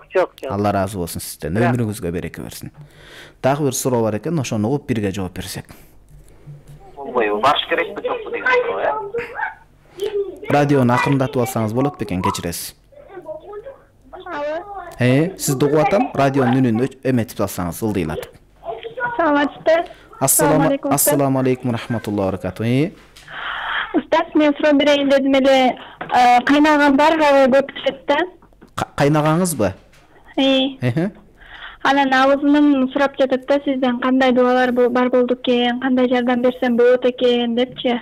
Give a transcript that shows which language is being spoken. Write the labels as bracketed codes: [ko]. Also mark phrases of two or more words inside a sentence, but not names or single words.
[ky] Алла разы болсун сизден, өмүрүңүзгө береке берсин. Дагы бир суроо бар экен, ошону угуп бирге жооп берсек. Болбойбу, барыш керекпи, жокпу деген суроо, Радиону акырындатып алсаңыз болот бекен, кечиресиз. Сизди угуп атам, радионун үнүн эметип алсаңыз, ылдыйлатып. [ar] السلام عليكم ورحمة الله وبركاته. [ky] Устаз, мен суроо берейин дедим эле, кайнагам бар, көп ичет да. Кайнагаңызбы? Анан абызым сурап жатат да, сизден кандай дуалар бар болду экен, кандай жардам берсем болот экен депчи.